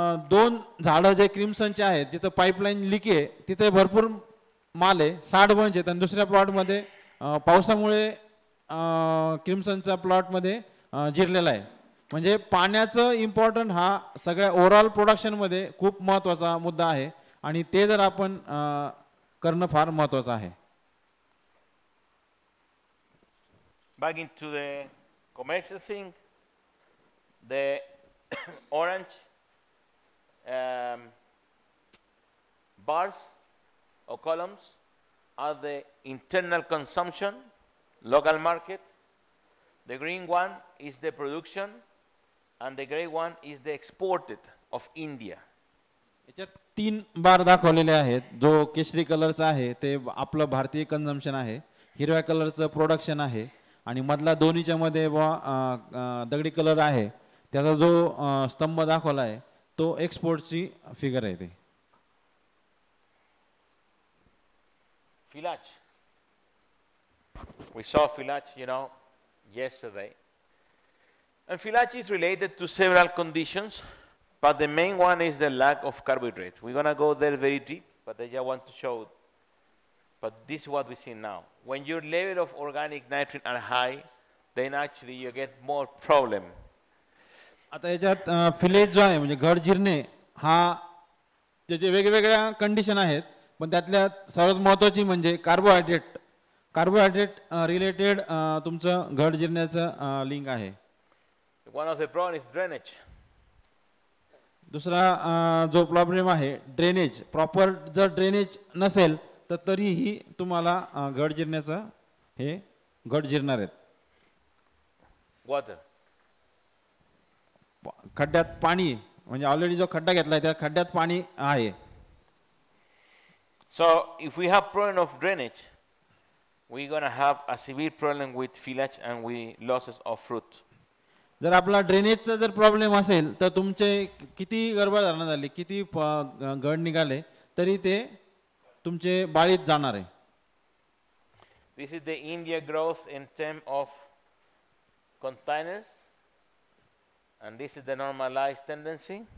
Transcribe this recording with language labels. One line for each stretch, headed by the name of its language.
Marathi: दोन झाडं जे क्रिम्सनचे आहेत जिथं पाईपलाईन लीक आहे तिथे भरपूर माल आहे 60 बंच आहेत आणि दुसऱ्या प्लॉटमध्ये पावसामुळे क्रिम्सनच्या प्लॉटमध्ये जिरलेला आहे म्हणजे पाण्याचं इम्पॉर्टंट हा सगळ्या ओव्हरऑल प्रोडक्शनमध्ये खूप महत्त्वाचा मुद्दा आहे आणि ते जर आपण करणं फार महत्त्वाचं आहे.
English: Back into the commercial thing, the orange bars or columns are the internal consumption, local market. The green one is the production, and the gray one is the exported of India.
Marathi: याच्यात 3 बार दाखवलेले आहेत जो केशरी कलरचा आहे ते आपलं भारतीय कन्झम्पशन आहे हिरव्या कलरचं प्रोडक्शन आहे आणि मधला दोन्हीच्या मध्ये दगडी कलर आहे त्याचा जो स्तंभ दाखवला आहे तो एक्सपोर्टची फिगर आहे ते.
English: Village. We saw village, yesterday. And village is related to several conditions, but the main one is the lack of carbohydrates. We're going to go there very deep, but I just want to show. But this is what we see now. When your level of organic nitrogen are high, then actually you get more problem.
Marathi: आता याच्यात fillets जो आहे म्हणजे घड जिरणे हा त्याचे वेगवेगळ्या condition आहेत पण त्यातल्या सर्वात महत्त्वाची म्हणजे कार्बोहायड्रेट रिलेटेड तुमचं घड जिरण्याचं लिंक आहे.
English: One of the problem is drainage.
Marathi: दुसरा जो प्रॉब्लेम आहे ड्रेनेज प्रॉपर जर ड्रेनेज नसेल तर तरीही तुम्हाला घड जिरण्याचं हे घड जिरणार आहेत.
English: Water.
Marathi: खड्ड्यात पाणी म्हणजे ऑलरेडी जो खड्डा घेतलाय त्या खड्ड्यात पाणी आहे.
English: So if we have problem of drainage, we're going to have a severe problem with village and with losses of fruit.
Marathi: जर आपला ड्रेनेजचा जर प्रॉब्लेम असेल तर तुमचे किती गर्भधारणा झाली किती घड निघाले तरी ते तुमचे बाळीत जाणार आहे.
English: This is the India growth in terms of containers, and this is the normalized tendency.